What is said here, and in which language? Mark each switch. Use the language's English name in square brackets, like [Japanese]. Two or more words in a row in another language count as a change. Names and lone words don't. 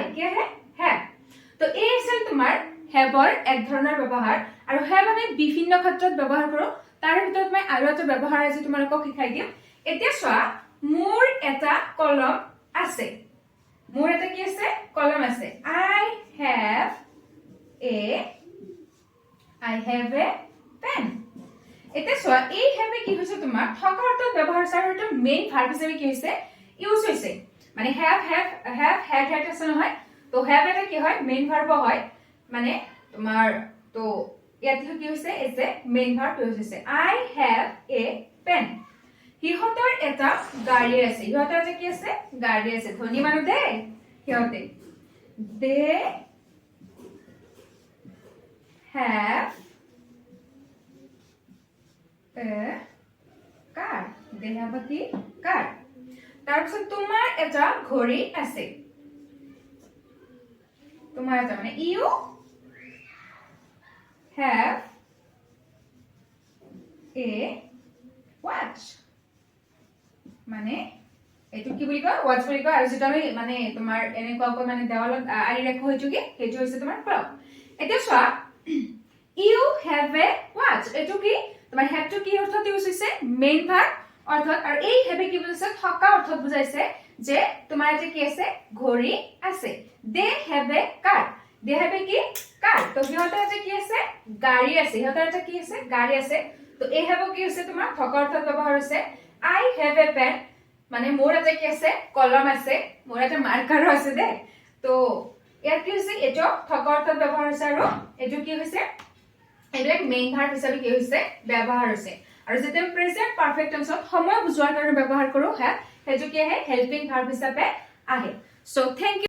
[Assamese] কি আহে, হেভ। তো এই আছিল তোমাৰ হেভৰ এক ধৰণৰ ব্যৱহাৰ। আৰু হেভ আমি বিভিন্ন ক্ষেত্ৰত ব্যৱহাৰ কৰো, তাৰ ভিতৰত মই আৰু এটা ব্যৱহাৰ আজি তোমালোকক শিকাই দিম। এতিয়া চোৱা, মোৰ এটা কলম আছে। মোৰ এটা কি আছে, কলম আছে। [English] I have a pen। [Assamese] এতিয়া চোৱা, এই হেভে কি হৈছে তোমাৰ থকা অৰ্থত ব্যৱহাৰ হৈছে, আৰু এটা [English] main verb [Assamese] হিচাপে কি হৈছে, ইউজ হৈছে। মানে হেভ আছে নহয়, তো হেভ এটা কি হয়, [English] main verb [Assamese] হয়, মানে তোমাৰ তো ইয়াত কি হৈছে, [English] as a main verb use [Assamese] হৈছে। [English] I have a pen। [Assamese] সিহঁতৰ এটা গাড়ী আছে। সিহঁতৰ এটা কি আছে, গাড়ী আছে। ধনী মানুহ দেই সিহঁতে। [English] They have a car। They have a [Assamese] কি, car। তাৰপিছত তোমাৰ এটা ঘড়ী আছে। তোমাৰ এটা মানে [English] you have a watch। [Assamese] মানে এটো কি বুলি কয়, ওয়াচ বুলি কয়। আৰু যেটা আমি মানে তোমাৰ এনেকুৱাকৈ মানে দেৱালত আৰি ৰাখো, হেতু কি, হেতু হৈছে তোমাৰ ক্লক। এতিয়া চোৱা, [English] you have a watch, [Assamese] এটো কি তোমাৰ হেভটো কি অৰ্থত ইউজ হৈছে, [English] main verb [Assamese] অৰ্থত। আৰু এই হেভে কি বুজাইছে, থকা অৰ্থত বুজাইছে যে তোমাৰ এটা কি আছে, ঘড়ী আছে। [English] they have a car। they have a কি, কাৰ। [Assamese] তো সিহঁতৰ এটা কি আছে, গাড়ী আছে। সিহঁতৰ এটা কি আছে, গাড়ী আছে। তো এই হ্যাভ কি হৈছে তোমাৰ থকা অৰ্থত ব্যৱহাৰ হৈছে [English] I have a pen [Assamese] মানে মোৰ এটা কি আছে কলম আছে মোৰ এটা মাৰ্কাৰো আছে দে তো ইয়াত কি হৈছে এটো থকা অৰ্থত ব্যৱহাৰ হৈছে আৰু এটো কি হৈছে এইবিলাক [English] main verb [Assamese] হিচাপে কি হৈছে ব্যৱহাৰ হৈছে আৰু যেতিয়া [English] present perfect [Assamese] টেন্সত সময় বুজোৱাৰ কাৰণে ব্যৱহাৰ কৰো হ্যাভ হেতু কি আহে [English] helping verb [Assamese] হিচাপে আহে [English] so thank you